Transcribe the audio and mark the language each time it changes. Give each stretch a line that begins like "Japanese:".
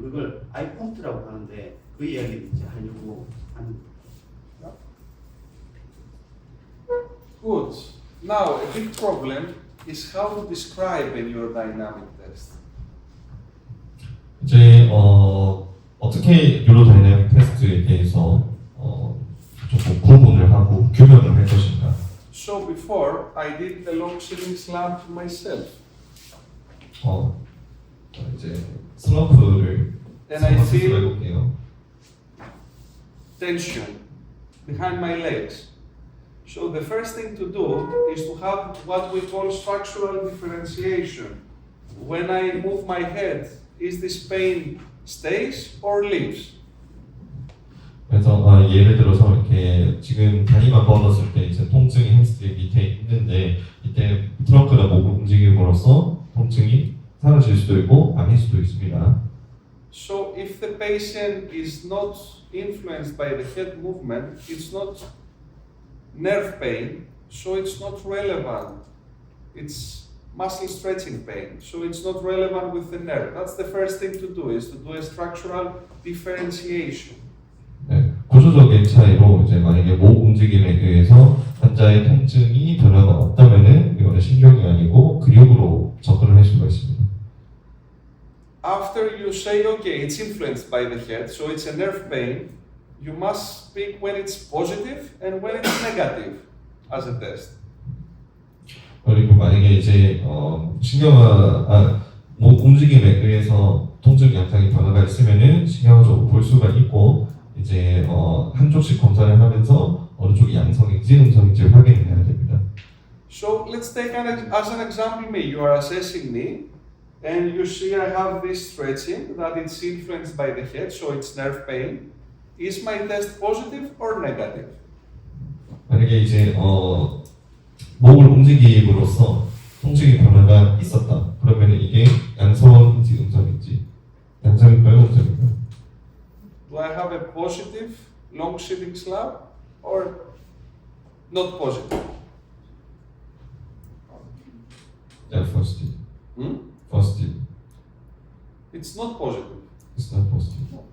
Korean: 그걸 아이폰트라고 하는데 그 이야기를 이제 하려고 하는 거예요.
English: Good. Now, a big problem is how to describe a neurodynamic test.
Korean: 이제 어떻게 뉴로다이내믹 테스트에 대해서 조금 구분을 하고 규명을 할 것인가.
English: So before, I did the long sitting slump myself.
Korean: 이제 슬럼프를
English: And I
Korean: 스스로
English: feel
Korean: 해볼게요.
English: tension behind my legs. So the first thing to do is to have what we call structural differentiation. When I move my head, is this pain stays or leaves?
Korean: 그래서 예를 들어서 이렇게 지금 다리만 뻗었을 때 이제 통증이 햄스트링 밑에 있는데 이때 트렁크나 목을 움직임으로써 통증이 사라질 수도 있고 아닐 수도 있습니다.
English: So if the patient is not influenced by the head movement, it's not nerve pain, so it's not relevant. It's muscle stretching pain, so it's not relevant with the nerve. That's the first thing to do, is to do a structural differentiation.
Korean: 네, 구조적인 차이로 이제 만약에 목 움직임에 의해서 환자의 통증이 변화가 없다면은 이거는 신경이 아니고 근육으로 접근을 할 수가 있습니다.
English: After you say, okay, it's influenced by the head, so it's a nerve pain, you must speak when it's positive and when it's negative as a test.
Korean: 그리고 만약에 이제 목 움직임에 의해서 통증 양상이 변화가 있으면은 신경적으로 볼 수가 있고 이제 한쪽씩 검사를 하면서 어느 쪽이 양성인지 음성인지 확인을 해야 됩니다.
English: So let's take as an example me. You are assessing me, and you see I have this stretching that it's influenced by the head, so it's nerve pain. Is my test positive or negative?
Korean: 만약에 이제 목을 움직임으로써 통증의 변화가 있었다. 그러면 이게 양성인지 음성인지, 양성인가요, 음성인가요?
English: Do I have a positive long sitting slab or not positive? Yeah, positive. Hmm? Positive. It's not positive. It's not positive.